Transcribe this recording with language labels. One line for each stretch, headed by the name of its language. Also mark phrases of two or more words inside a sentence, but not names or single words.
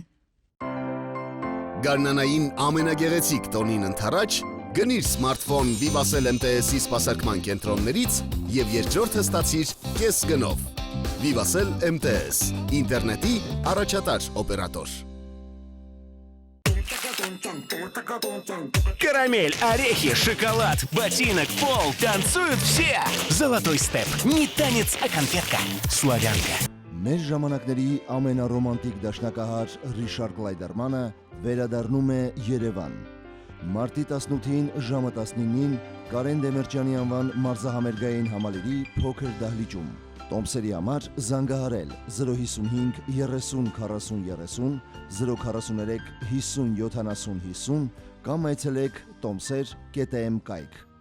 Armenian: Գարնանային ամենագեղեցիկ տոնին ընթരാճ գնիր սմարթֆոն Vivacell MTS-ի սպասարկման կենտրոններից եւ երկրորդ հստացիր կես գնով։ Vivacell MTS, ինտերնետի առաջատար օպերատոր։
Russian: Карамель, орехи, шоколад, ботинок, пол, танцуют все. Золотой степ. Не танец, а конфетка. Славянка.
Armenian: Մեր ժամանակների ամենառոմանտիկ դաշնակահար Ռիշարդ Կլայդերմանը վերադառնում է Երևան։ Մարտի 18-ին ժամը 19-ին Կարեն Դեմիրճյանի անվան մարզահամերգային համալիրի փոքր դահլիճում։ Տոմսերի համար զանգահարել 055 30 40 30 043 50 70 50 կամ այցելեք tomser.am կայք։